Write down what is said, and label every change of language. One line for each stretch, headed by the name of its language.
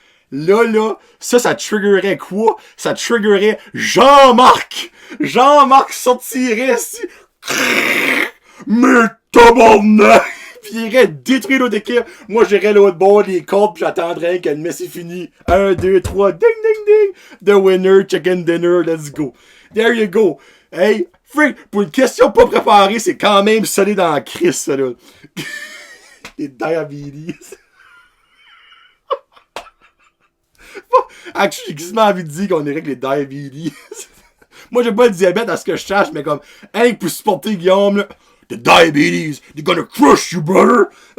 French: Là, ça triggerait quoi? Ça triggerait Jean-Marc! Jean-Marc sortirait ici. Mais tabarnak! Puis il irait détruire l'autre équipe. Moi, j'irais l'autre bord des comptes, puis j'attendrais que le mess est fini. 1, 2, 3, ding, ding, ding!
English: The winner, chicken dinner, let's go. There you go.
French: Hey, freak, pour une question pas préparée, c'est quand même solide dans la crise, ça, là. Les diabetes. Actually, j'ai quasiment envie de dire qu'on irait avec les diabetes. Moi, j'ai pas le diabète à ce que je cherche, mais comme, hein, pour supporter Guillaume, là,
English: the diabetes, they're gonna crush you, brother!